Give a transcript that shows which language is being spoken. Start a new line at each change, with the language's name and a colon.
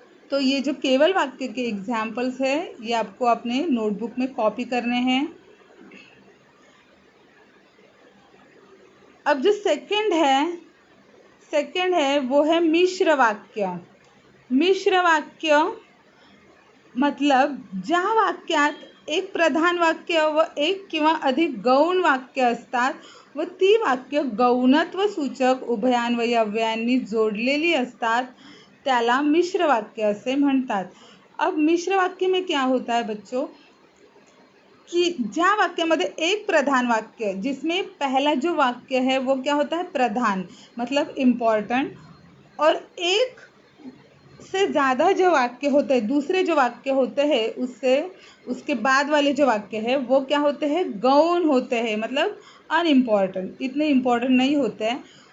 Hindi: तो ये जो केवल वाक्य के एग्जाम्पल्स है ये आपको अपने नोटबुक में कॉपी करने हैं. अब जो सेकंड है वो है मिश्र वाक्य.
Marathi: मिश्र वाक्य मतलब ज्या वाक्यात एक प्रधान वाक्य व एक किंवा अधिक गौण वाक्य असतात व ती वाक्य गौणत्व सूचक उभयान्वयी अव्ययांनी जोडलेली असतात त्याला मिश्र वाक्य असे म्हणतात.
Hindi: अब मिश्र वाक्य में क्या होता है बच्चों कि
Marathi: ज्या वाक्यामध्ये एक प्रधान वाक्य
Hindi: जिसमें पहला जो वाक्य है वो क्या होता है प्रधान मतलब इम्पॉर्टेंट, और एक से ज़्यादा जो वाक्य होते हैं दूसरे जो वाक्य होते हैं उससे उसके बाद वाले जो वाक्य है वो क्या होते हैं गौण होते हैं मतलब अनइम्पॉर्टंट, इतने इम्पॉर्टंट नहीं होते हैं.